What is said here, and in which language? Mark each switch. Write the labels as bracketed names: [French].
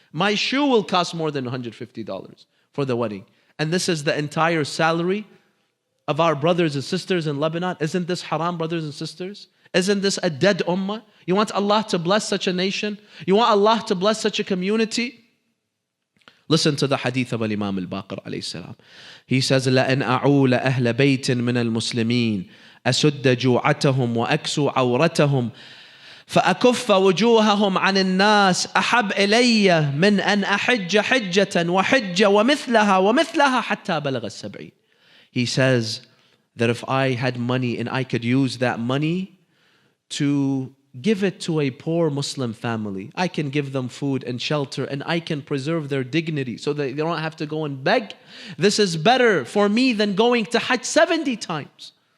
[English] My shoe will cost more than $150 for the wedding. And this is the entire salary of our brothers and sisters in Lebanon. Isn't this haram, brothers and sisters? Isn't this a dead ummah? You want Allah to bless such a nation? You want Allah to bless such a community? Listen to the hadith of Imam al-Baqir alayhi salam. He says, [Arabic] لَأَنْ أَعُولَ أَهْلَ بَيْتٍ مِنَ الْمُسْلِمِينَ أَسُدَّ جُوعَتَهُمْ وَأَكْسُ عَوْرَتَهُمْ فأكف وجوههم عن الناس أحب إلي من أن أحج حجة وحج ومثلها حتى بلغ السبعين. [English] He says that if I had money and I could use that money to give it to a poor Muslim family, I can give them food and shelter and I can preserve their dignity so that they don't have to go and beg. This is better for me than going to Hajj 70 times.